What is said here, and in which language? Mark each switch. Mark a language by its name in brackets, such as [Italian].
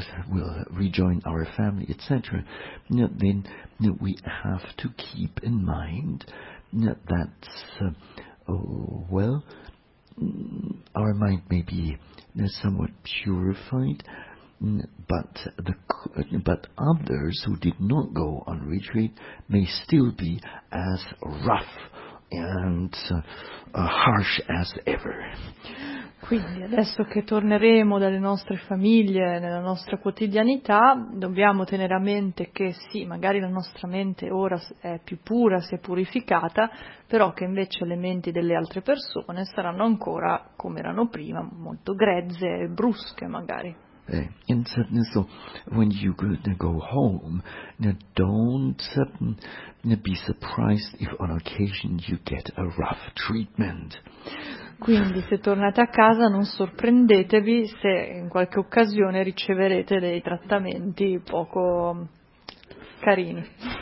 [English] we'll rejoin our family, etc., then we have to keep in mind that, our mind may be somewhat purified, but others who did not go on retreat may still be as rough and harsh as ever. [Italian] Quindi adesso che torneremo dalle nostre famiglie, nella nostra quotidianità, dobbiamo tenere a mente che sì, magari la nostra mente ora è più pura, si è purificata, però che invece le menti delle altre persone saranno ancora come erano prima, molto grezze e brusche magari. [English] And so when you go home, don't be surprised if on occasion you get a rough treatment. [Italian] Quindi se tornate a casa non sorprendetevi se in qualche occasione riceverete dei trattamenti poco carini.